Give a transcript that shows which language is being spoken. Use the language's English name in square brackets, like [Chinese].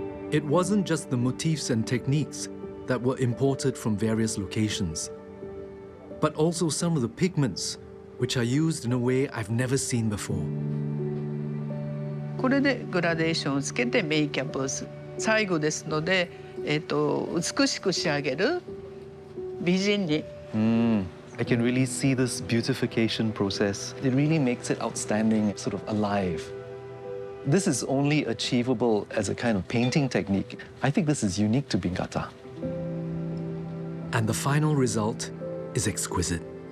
[English] It wasn't just the motifs and techniques that were imported from various locations, but also some of the pigments, which are used in a way I've never seen before. [Japanese] これでグラデーションをつけてメイキャップをする。最後ですので、美しく仕上げる美人に。 [English] I can really see this beautification process. It really makes it outstanding, sort of alive. this is only achievable as a kind of painting technique. I think this is unique to bingata. And the final result is exquisite.